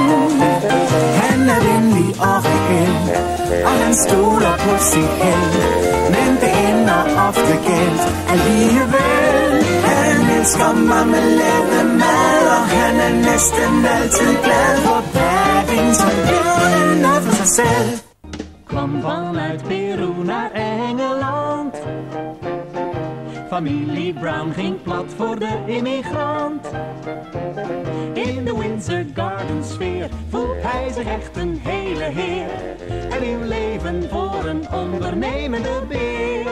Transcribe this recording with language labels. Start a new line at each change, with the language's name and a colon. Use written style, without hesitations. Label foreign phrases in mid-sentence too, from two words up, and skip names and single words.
Danish: Han er venlig og reel, og han stoler på sit held. Men det ender ofte galt alligevel. Han elsker marmelademad, og han er næsten altid glad for Paddington. Bliver noget for sig selv.
Dutch: Kwam vanuit Peru naar Engeland. Familie Brown ging plat voor de immigrant. In de Windsor Garden sfeer voelt hij zich echt een hele heer. En in leven voor een ondernemende beer.